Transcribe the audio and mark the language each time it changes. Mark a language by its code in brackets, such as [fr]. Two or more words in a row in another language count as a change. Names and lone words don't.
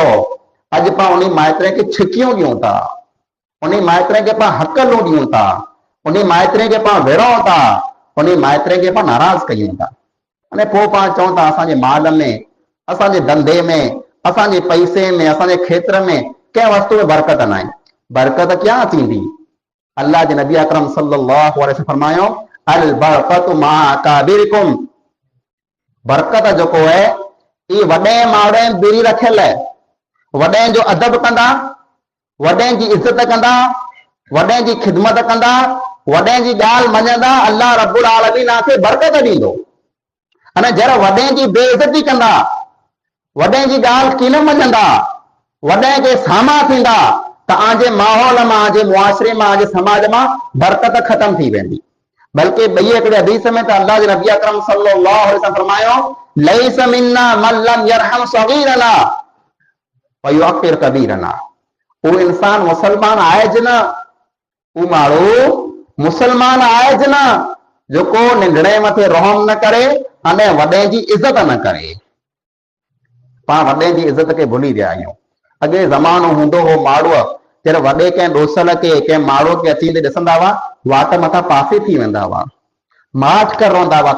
[sd] अॼु पाण उन माइत्र खे छिकियूं ॾियूं था, उन माइत्र खे पाण हकलूं ॾियूं था, उन माइत्र खे पाण विढ़ूं था, उन माइत्र खे पाण नाराज़ कयूं था। अने पोइ पाण चऊं था असांजे माल में, असांजे धंधे में, असांजे पैसे में, असांजे खेत्र में कंहिं वस्तु में बरकत न आहे। बरकत क्या थींदी? अल्लाह जे नबी अकरम [ar] صلى الله عليه وسلم [sd] फरमायो [ar] البركة مع أكابركم. [sd] बरकत जेको है ये वॾे माण्हू बीड़ी रखियल है। वॾे जो अदब कंदा, वॾे जी इज़त कंदा, वॾे जी ख़िदमत कंदा, वॾे जी ॻाल्हि मञंदा, [ar] الله رب العالمين [sd] खे बरकत ॾींदो। अने जर वॾे जी बेइज़ती कंदा, वॾे जी ॻाल्हि की न मञंदा, वॾे खे सामा थींदा त आजे माहौल में, आजे मुआशरे में, आजे समाज में बरकत खत्म थी वेंदी। बल्कि ॿई हिकिड़े हदीस में त अल्लाह जे नबी अकरम [ar] صلى الله عليه وسلم [sd] फरमायो [ar] ليس منا من لم يرحم صغيرنا ويوقر كبيرنا. [sd] वो इंसान मुसलमान आहे ज न, वो माण्हू मुसलमान आहे ज न जेको नंढड़े मथे रहम न करे अने वॾे जी इज़त न करे। पाण वॾे जी इज़त खे भुली विया आहियूं। अॻे ज़मानो हूंदो हो माण्हू जॾहिं वॾे कंहिं दोसल खे, कंहिं माण्हू खे अची ॾिसंदा हुआ, वाट मथां पासे थी वेंदा हुआ, माठ कर रहंदा हुआ।